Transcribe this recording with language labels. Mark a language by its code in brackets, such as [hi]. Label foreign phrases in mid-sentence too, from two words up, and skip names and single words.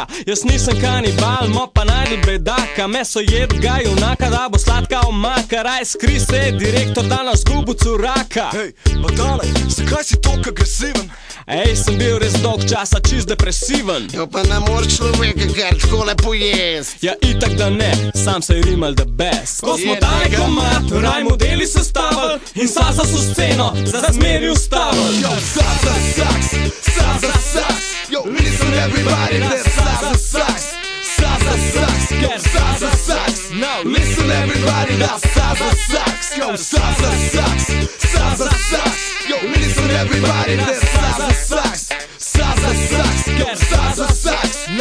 [sl] Jaz nisem kanibal, mo pa najdi bedaka. Meso jed ga junaka, da bo sladka omaka. Raj skri se, direktor danes zgubu curaka. Hej, pa dale, zakaj si toliko agresiven? Ej, sem bil res dolg časa čist depresiven. Jo pa ne mor človeka kar takole pojest. Ja itak da ne, sam se rimal [en] the best. [sl] Ko smo tale komad, raj modeli sestavil in Saza so sceno za zmeri ustavil. [en] Yo, Saza sucks, Saza sucks. Yo, listen everybody, that Saza sucks. Saza sucks, ker Saza sucks. Now listen everybody, that Saza sucks. Yo, Saza sucks, Saza sucks. Yo, listen everybody, that Saza sucks. Saza sucks, ker Saza sucks.